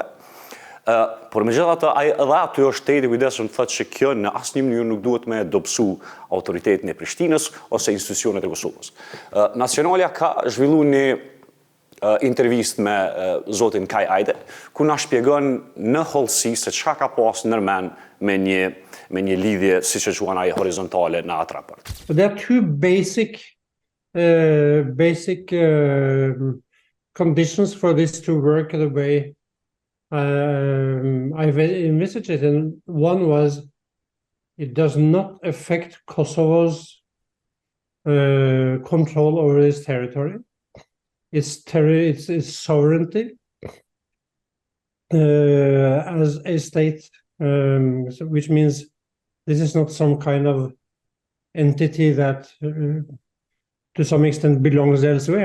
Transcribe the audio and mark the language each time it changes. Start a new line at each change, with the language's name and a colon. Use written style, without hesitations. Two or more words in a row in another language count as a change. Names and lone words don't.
Albanian: Por megjithatë, edhe aty është te i kujdesshëm të thotë se kjo në asnjë mënyrë nuk duhet me dobësu autoritetin e Prishtinës ose institucionet e Kosovës. Nacionalja ka zhvilluar një intervistë me zotin Eide, ku na shpjegon në hollësi se çka ka pas ndërmend me një lidhje siç e quajnë ai horizontale në atë raport.
English: There are two basic conditions for this to work the way I've envisaged it, and one was it does not affect Kosovo's control over its territory, its sovereignty as a state, which means this is not some kind of entity that to some extent belongs elsewhere.